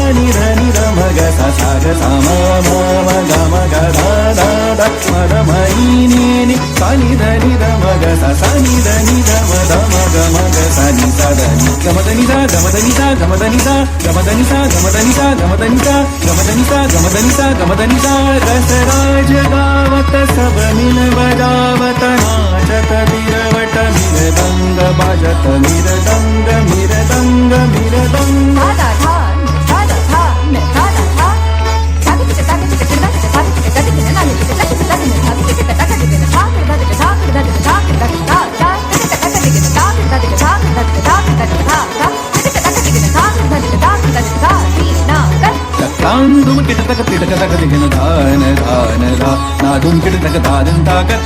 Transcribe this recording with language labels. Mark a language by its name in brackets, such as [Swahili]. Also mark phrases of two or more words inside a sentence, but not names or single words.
[Hindi] नी ध म ग सा ग सा म म ग म ग ध ध ध म ध म नी सा नी ध म ग सा नी ध म ध म ग म ग सा नी सा ध नी ग म ध नी सा ग म ध नी सा ग म ध नी सा ग म ध नी सा ग म ध नी सा ग म ध नी सा ग म ध नी सा ग म ध नी सा ग म ध नी सा रस राज गावत सब मिल बजावत नाचत बिरवट मिरदंग बाजत मिरदंग मिरदंग मिरदंग धा धा धा धा धा मैं धा धा धा धागे के धागे के चिड़ा के धागे के धागे के नाले के धागे के धागे के धागे के धागे के धागे के धागे के धागे के धागे के धागे के धागे के धागे के धागे के तान दुम किट तक तिटक तक दिगन धान धान धा ना दुम किट तक धान ताकत